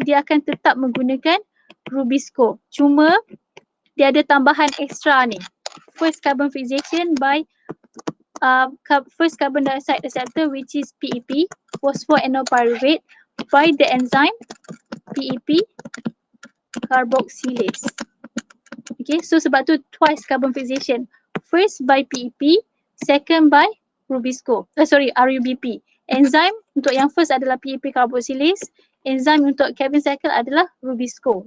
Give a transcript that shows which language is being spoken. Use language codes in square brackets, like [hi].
[ms] Dia akan tetap menggunakan Rubisco. Cuma dia ada tambahan ekstra ni. [en] First carbon fixation by first carbon dioxide acceptor which is PEP, phosphoenolpyruvate, by the enzyme PEP carboxylase. Okay, so [ms] sebab tu [en] twice carbon fixation. First by PEP, second by RUBP. [ms] Enzim untuk yang first adalah PEP carboxylase, enzim untuk Calvin cycle adalah Rubisco.